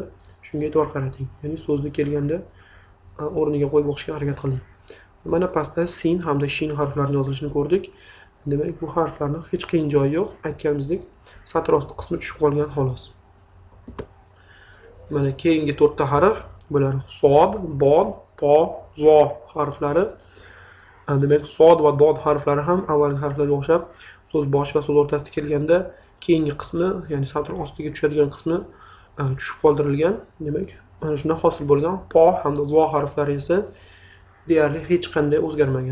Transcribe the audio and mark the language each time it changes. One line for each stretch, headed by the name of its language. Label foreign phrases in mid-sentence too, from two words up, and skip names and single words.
Uzbek: Shunga e'tibor qarating. Ya'ni so'zda kelganda o'rniga qo'yib o'qishga harakat qiling. Mana pastda sin hamda shin harflarini yozilishini ko'rdik. Demak, bu harflarning hech qiyin joyi yo'q. Aytganimizdek, satr osti qismi tushib qolgan xolos. Mana keyingi 4 ta harf, bular sod, bod, to, zo harflari. Demak, sod va dod harflari ham avvalgi harflarga o'xshab so'z boshi va so'z o'rtasida kelganda keyingi qismi, ya'ni satr ostiga tushadigan qismi tushib qoldirilgan. Demak, mana shundan hosil bo'lgan po hamda zo harflari esa deyarli hech qanday o'zgarmagan.